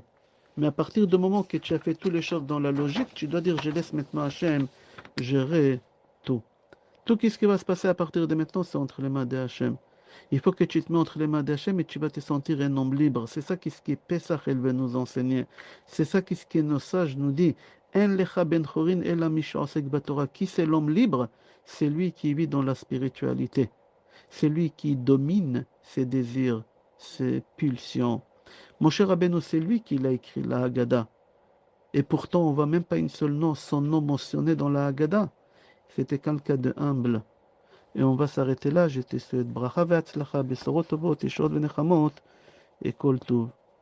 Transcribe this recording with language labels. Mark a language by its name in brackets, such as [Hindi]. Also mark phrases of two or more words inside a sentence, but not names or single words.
[French] Mais à partir du moment que tu as fait toutes les choses dans la logique, tu dois dire je laisse maintenant Hachem gérer tout. Tout ce qui va se passer à partir de maintenant, c'est entre les mains de Hachem. Il faut que tu te mets entre les mains d'Hachem et tu vas te sentir un homme libre. C'est ça ce qui Pesach elle veut nous enseigner. C'est ça ce que nos sages nous disent. [Hebrew] אין לך בן חורין אלא מי שעוסק בתורה. [French] Qui c'est l'homme libre? C'est lui qui vit dans la spiritualité. C'est lui qui domine ses désirs, ses pulsions. Mon cher Rabbeinu, c'est lui qui l'a écrit, la Haggadah. Et pourtant, on voit même pas son nom mentionné dans la Haggadah. C'était quelqu'un de humble. Et on va s'arrêter là. Je te souhaite [Hebrew] ברכה והצלחה, בשורות טובות, ישועות ונחמות, [French] et [Hebrew] כל טוב.